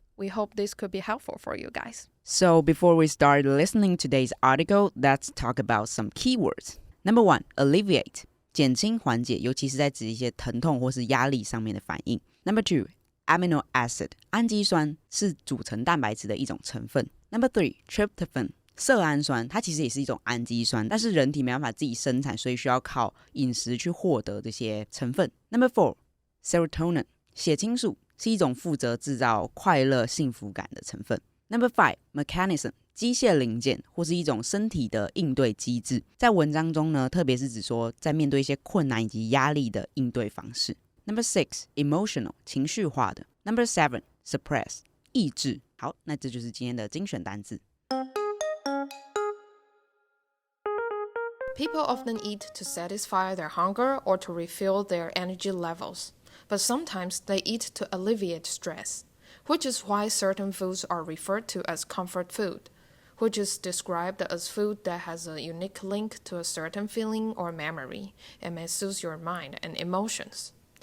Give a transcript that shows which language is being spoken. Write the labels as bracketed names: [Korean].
[English] We hope this could be helpful for you guys. So before we start listening to today's article, let's talk about some keywords. Number 1, alleviate. [Chinese] 减轻缓解，尤其是在指一些疼痛或是压力上面的反应。 [English] Number 2, amino acid. [Chinese] 氨基酸是组成蛋白质的一种成分。 [English] Number 3, tryptophan. [Chinese] 色氨酸，它其实也是一种氨基酸，但是人体没办法自己生产，所以需要靠饮食去获得这些成分。 [English] Number 4, serotonin. [Chinese] 血清素是一种负责制造快乐幸福感的成分。 [English] Number 5, mechanism. [Chinese] 机械零件或是一种身体的应对机制。在文章中呢，特别是指说在面对一些困难以及压力的应对方式。 [English] Number 6, emotional. [Chinese] 情绪化的。 [English] Number 7, suppress. [Chinese] 抑制。好，那这就是今天的精选单字。 [English] People often eat to satisfy their hunger or to refill their energy levels, but sometimes they eat to alleviate stress, which is why certain foods are referred to as comfort food, which is described as food that has a unique link to a certain feeling or memory and may soothe your mind and emotions.